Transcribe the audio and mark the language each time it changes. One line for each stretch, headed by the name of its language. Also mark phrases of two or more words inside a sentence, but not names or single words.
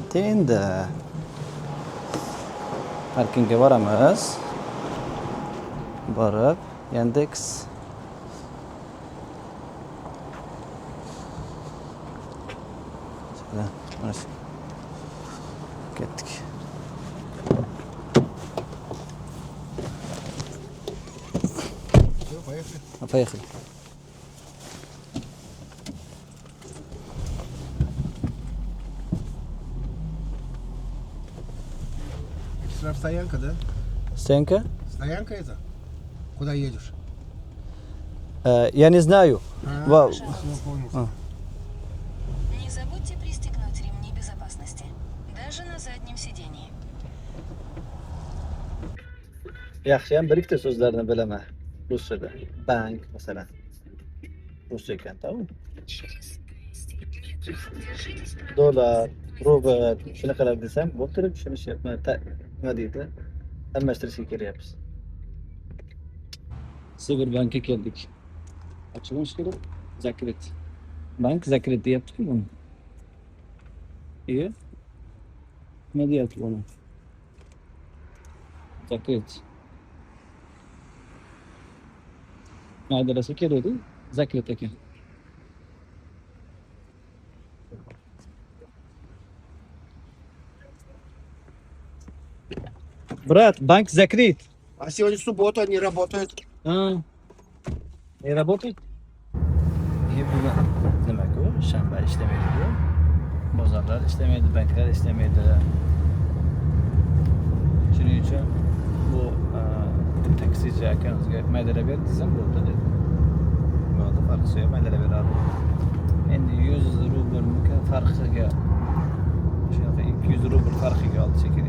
Uzbek: Endi parkingga boramiz. Borib, Yandex mana shu. Ketdik.
Russian: Поехали. Стоянка, да? Стоянка? Стоянка это? Куда едешь? Я не знаю. Вау. Все, понял. Не забудьте пристегнуть ремни безопасности, даже на заднем сидении.
Uzbek: Yaxshi ham bir ikkita so'zlarni bilaman ruschada. Bank masalan. Ruscha ekan-da u. Dollar, rubl, shunaqalar desam, bo'pti, tushunishyapman. Nima deydi? Almashtirishga kelyapmiz. Sberbankka keldik. Ochilish kerak. Zakrit. Bank zakrit deyapti-ku buni. Nima deyapti buni? Zakrit. Adresi kerak-ku, zakrit ekan.
Russian: Брат, банк закрыт. А сегодня суббота, не работает. Не работает?
Uzbek: Bugun nima-ku? Shanba ishlamaydi-ku. Bozorlar ishlamaydi, banklar ishlamaydi. Shuning uchun bu taksichi akamizga maydalab ber desam bo'ldi dedi. Bo'ldi, farqi yo'q, maydalab beradi. Endi 100 rublga farqiga shunaqa 200 rubl farqiga oldi shekilli.